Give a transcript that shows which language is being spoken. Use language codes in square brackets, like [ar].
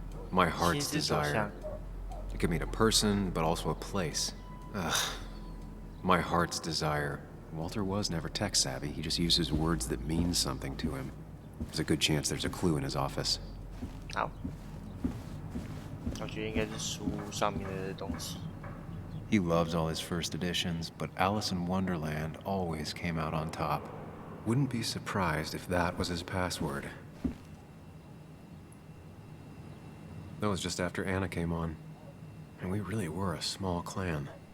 [en] My heart's desire. It could mean a person, but also a place. Ugh. My heart's desire. Walter was never tech savvy. He just uses words that mean something to him. There's a good chance there's a clue in his office. [zh] 好。我觉得应该是书上面的东西。 [en] He loves all his first editions, but Alice in Wonderland always came out on top. Wouldn't be surprised if that was his password. That was just after Anna came on, and we really were a small clan.